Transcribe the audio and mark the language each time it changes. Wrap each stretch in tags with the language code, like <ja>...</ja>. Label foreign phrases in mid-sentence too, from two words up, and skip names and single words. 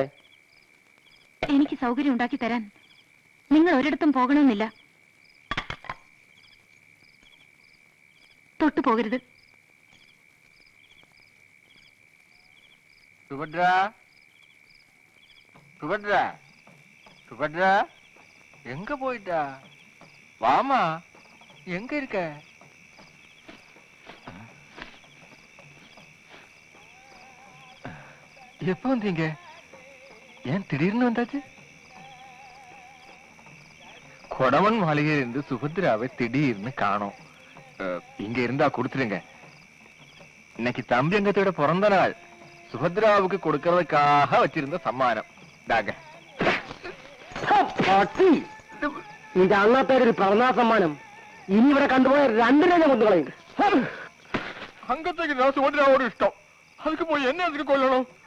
<ml>എനിക്ക് സൗകര്യം ഉണ്ടാക്കി തരാൻ നിങ്ങൾ ഒരിടത്തും പോകണമെന്നില്ല. തൊട്ടു പോകരുത്. സുഭദ്ര, സുഭദ്ര, സുഭദ്ര,</ml> <ta>எங்க போயிட்டா? வாமா, எங்க இருக்க? எப்ப வந்தீங்க? ஏன் திடீர்னு வந்தாச்சு? கொடவன் மாளிகையில் இருந்து சுபத்ராவை திடீர்னு காணோம். இங்க இருந்தா கொடுத்துருங்க. இன்னைக்கு தம்பியங்கத்தோட பிறந்த நாள். சுபத்ராவுக்கு கொடுக்கறதுக்காக வச்சிருந்த சம்மானம் தாங்க.</ta> <ml>നിന്റെ അന്നത്തേരൊരു പിറന്നാ സമ്മാനം ഇനി ഇവിടെ കണ്ടുപോയ രണ്ടിനെ ഞാൻ കൊന്നുകളയും.</ml> <ta>அங்கத்துக்கு நான் சுபத்ராவோட இஷ்டம். அதுக்கு போய் என்ன அதுக்கு கொல்லணும்?</ta>